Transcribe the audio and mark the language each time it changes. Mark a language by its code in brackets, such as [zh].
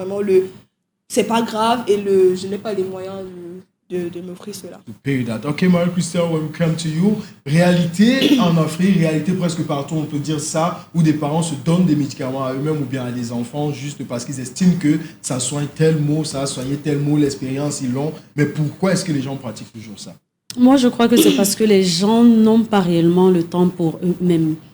[fr] Vraiment, c'est pas grave et je n'ai pas les moyens de m'offrir cela. [en] Ok, Marie-Christelle, welcome to you. [fr] Réalité en Afrique, réalité presque partout, on peut dire ça, où des parents se donnent des médicaments à eux-mêmes ou bien à des enfants juste parce qu'ils estiment que ça soigne tel mot, ça a soigné tel mot, l'expérience, ils l'ont. Mais pourquoi est-ce que les gens pratiquent toujours ça? Moi, je crois que c'est parce que les gens n'ont pas réellement le temps pour eux-mêmes.